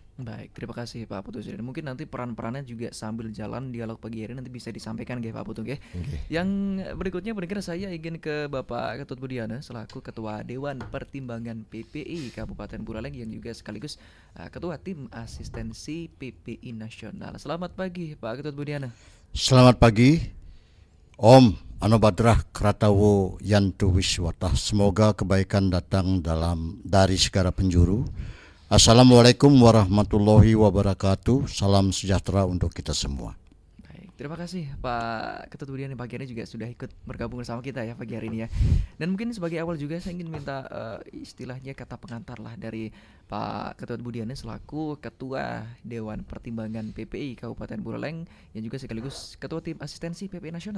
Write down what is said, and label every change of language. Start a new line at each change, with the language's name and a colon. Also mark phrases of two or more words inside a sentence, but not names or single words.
Indonesian: Baik, terima kasih Pak Putu. Mungkin nanti peran-perannya juga sambil jalan dialog pagi hari nanti bisa disampaikan Pak Putu. Yang berikutnya pendengar, saya ingin ke Bapak Ketut Budiana selaku Ketua Dewan Pertimbangan PPI Kabupaten Buleleng yang juga sekaligus Ketua Tim Asistensi PPI Nasional. Selamat pagi Pak Ketut Budiana. Selamat pagi.
Sanskrit: ओम् आ नो भद्राः क्रतवो यन्तु विश्वतः.
Indonesian: Semoga kebaikan datang dari segala penjuru.
Arabic: السلام عليكم ورحمة الله وبركاته.
Indonesian: Salam sejahtera untuk kita semua. Baik, terima kasih Pak Ketut Budiana pagi hari juga sudah ikut bergabung bersama kita ya pagi hari ini ya. Dan mungkin sebagai awal juga saya ingin minta istilahnya kata pengantar lah dari Pak Ketut Budiana selaku Ketua Dewan Pertimbangan PPI Kabupaten Buleleng yang juga sekaligus Ketua Tim Asistensi PPI Nasional.